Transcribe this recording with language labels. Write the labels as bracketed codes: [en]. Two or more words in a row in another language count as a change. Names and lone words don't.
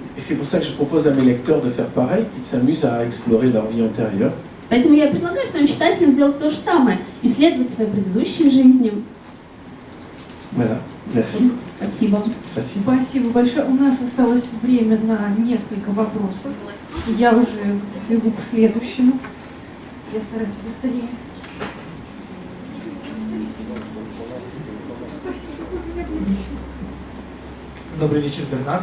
[fr] Et c'est pour ça que je propose à mes lecteurs de faire pareil, qu'ils s'amusent à explorer leur vie antérieure. [ru] Поэтому я предлагаю своим читателям делать то же самое, исследовать свои предыдущие жизни. [fr] Voilà, merci. [ru] Спасибо. Спасибо. Спасибо большое. У нас осталось время на несколько вопросов. Я уже бегу к следующему. Я стараюсь быстрее. Добрый вечер, Бернард.